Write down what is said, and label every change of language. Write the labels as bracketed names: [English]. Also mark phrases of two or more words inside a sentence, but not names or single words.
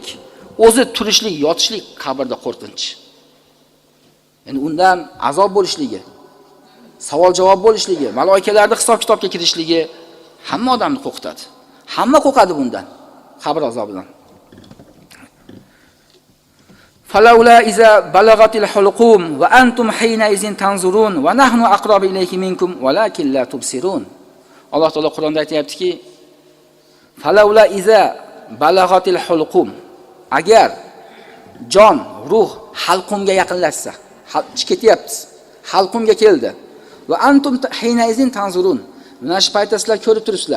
[Uzbek] O'zi turishlik, yotishlik qabrda qo'rqinch. Ya'ni undan azob bo'lishligi, savol-javob bo'lishligi, malaikalarning hisob-kitobga kirishligi hamma odamni qo'rqitadi. Hamma qo'rqadi bundan, qabr azobidan. [Arabic] فلولا إذا بلغت الحلقوم وأنتم حينئذ تنظرون ونحن أقرب إليه منكم ولكن لا تبصرون. [Uzbek] Alloh taolo Qur'onda aytayaptiki, [Arabic] فلولا إذا بلغت الحلقوم, [Uzbek] agar jon, ruh halqumga yaqinlashsa, ketyapti, halqumga keldi. [Arabic] وأنتم حينئذ تنظرون. [Uzbek] Mana shu paytda sizlar ko'rib turibsizlar.